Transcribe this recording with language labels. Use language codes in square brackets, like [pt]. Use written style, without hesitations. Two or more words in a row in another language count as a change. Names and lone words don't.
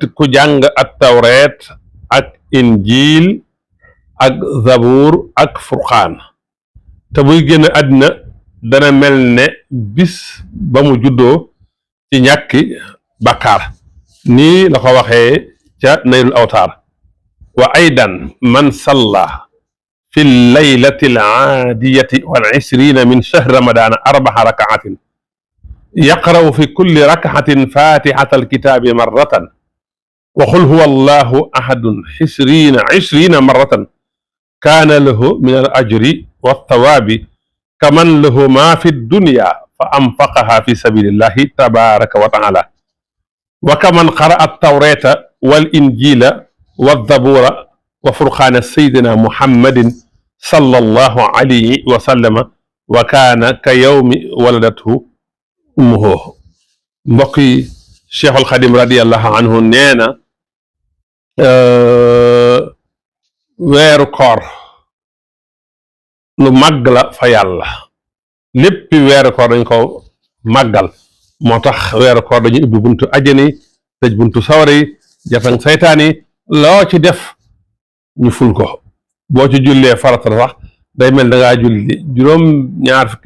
[wo] ku jàng at tawreet ak injiil ak zabuur ak furqaan te buy génn àddina dana mel ne bis ba mu juddoo ci ñàkki bàkkaar nii la ko waxee ca Naylul Awtaar [ar] وأيضاً من صلى في ليلة العادية وال 20 من شهر رمضان 4 ركعات يقرأ في كل ركعة فاتحة الكتاب مرة وقل هو الله أحد 20 مرة كان له من الأجر والثواب كمن له ما في الدنيا فأنفقها في سبيل الله تبارك وتعالى وكمن قرأ التوراة والإنجيل والزبور والفرقان سيدنا محمد صلى الله عليه وسلم وكان كيوم ولدته أمه [wo] mbokk yi Cheikhul Xadim radiyallahu anhu nee na weeru koor lu màgg la fa yàlla léppi weeru koor dañ ko màggal moo tax weeru koor dañu ubbi buntu ajjani tëj buntu sawara yi jatan saytaan yi loo ci def ñu ful ko boo ci jullee farata sax day mel da ngaa julli juróom-ñaar